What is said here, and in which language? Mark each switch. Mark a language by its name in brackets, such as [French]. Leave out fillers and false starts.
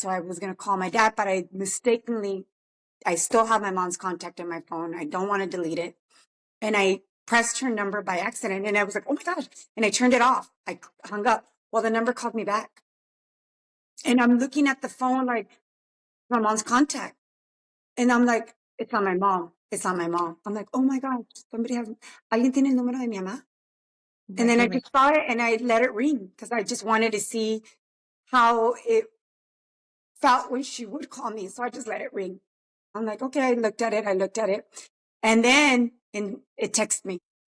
[English] So I was going to call my dad, but I still have my mom's contact in my phone. I don't want to delete it. And I pressed her number by accident and I was like, oh my God. And I turned it off. I hung up. Well, the number called me back. And I'm looking at the phone like my mom's contact. And I'm like, it's on my mom. It's on my mom. I'm like, oh my God, [Spanish] alguien tiene el número de mi mamá? [English] And then I [Spanish] Imagínate. [English] just saw it and I let it ring because I just wanted to see how it felt when she would call me. So I just let it ring. I'm like, okay, I looked at it. And then it texted me.